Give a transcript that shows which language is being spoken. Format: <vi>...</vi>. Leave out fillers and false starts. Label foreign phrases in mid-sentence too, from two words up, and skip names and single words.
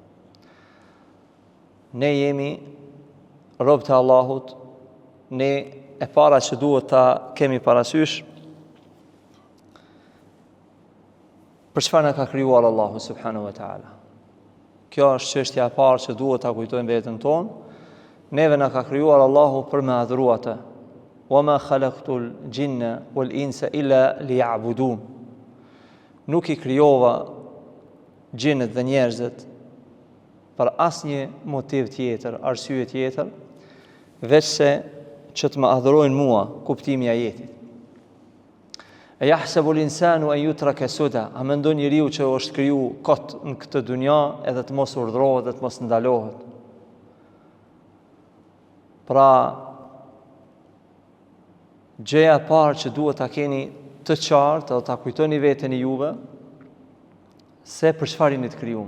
<sq>Ne jemi robët e Allahut, ne e para që duhet ta kemi parasysh për çfarë na ka krijuar Allahu</sq> <ar>سبحانه وتعالى.</ar> <sq>Kjo është çështja e parë që duhet ta kujtojmë veten tonë. Neve na ka krijuar Allahu për me adhuru atë.</sq> <ar>وما خلقت الجن والإنس إلا ليعبدون.</ar> <sq>Nuk I krijova gjinët dhe njerëzit për asnjë motiv tjetër, arsye tjetër, veç se që të më adhurojnë mua, kuptimi I ajetit.</sq> <ar>أيحسب الإنسان أن يترك سدى,</ar> <sq>a mendon njeriu që është kriju kot në këtë dunja edhe të mos urdhrohet dhe të mos ndalohet. Pra, gjëja e parë që duhet ta keni të qartë dhe ta kujtoni veten e juve se për çfarë jeni të krijuar.</sq>